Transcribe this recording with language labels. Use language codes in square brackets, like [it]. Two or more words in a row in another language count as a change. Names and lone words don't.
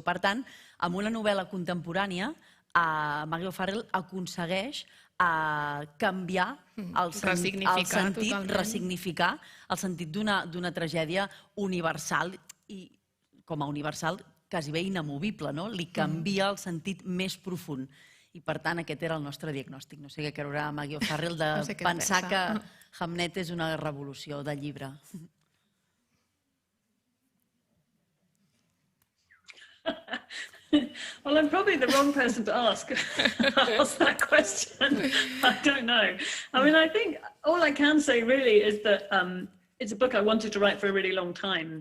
[ca] Per tant, amb una novel·la contemporània, Maggie O'Farrell aconsegueix canviar el sentit, ressignificar el sentit d'una tragèdia universal i com a universal quasi bé inamovible, li canvia el sentit més profund. I per tant aquest era el nostre diagnòstic. No sé què creurà Maggie O'Farrell de pensar que Hamnet és una revolució del llibre. [en] Well, I'm probably the wrong person to ask that question. I don't know. I mean, I think all I can say really is that it's a book I wanted to write for a really long time.